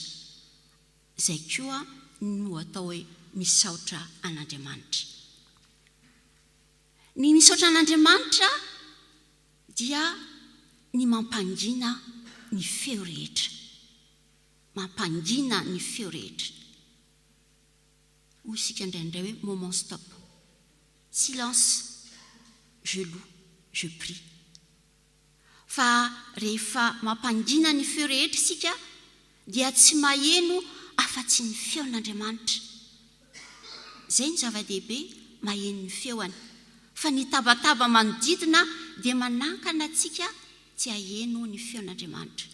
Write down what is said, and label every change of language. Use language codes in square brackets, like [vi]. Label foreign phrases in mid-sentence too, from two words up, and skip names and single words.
[mg] Izay koa no atao hoe misaotra an'Andriamanitra. Ny misaotra an'Andriamanitra dia ny mampangina ny feo rehetra. Mampangina ny feo rehetra. Hoy isika indraindray hoe [en] moment stop. [fr] Silence, je loue, je prie. [mg] Fa rehefa mampangina ny feo rehetra isika dia tsy maheno afa-tsy ny feon'Andriamanitra. Izay ny zava-dehibe, maheno ny feoany. Fa ny tabataba manodidina dia manankana antsika tsy haheno ny feon'Andriamanitra.